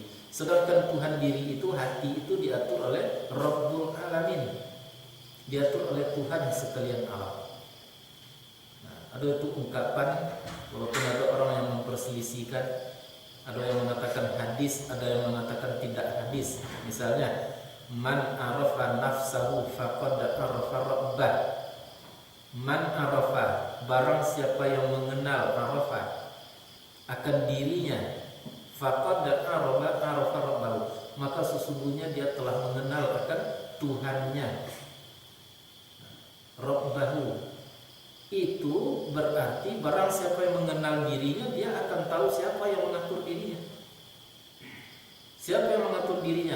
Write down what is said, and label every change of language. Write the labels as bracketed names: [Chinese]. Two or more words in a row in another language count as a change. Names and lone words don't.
[Indonesian] Sedangkan Tuhan diri itu, hati itu diatur oleh [Arabic] رب العالمين, [Indonesian] diatur oleh Tuhan sekalian alam. Nah, ada itu ungkapan, walaupun ada orang yang memperselisihkan, ada yang mengatakan hadis, ada yang mengatakan tidak hadis. Misalnya, [Arabic] من عرف نفسه فقد عرف ربه. من عرف, [Indonesian] barang siapa yang mengenal arafa akan dirinya, [Arabic] فقد عرف ربه, [Indonesian] maka sesungguhnya dia telah mengenal akan Tuhannya. Rabbahu itu berarti barang siapa yang mengenal dirinya, dia akan tahu siapa yang mengatur dirinya. Siapa yang mengatur dirinya?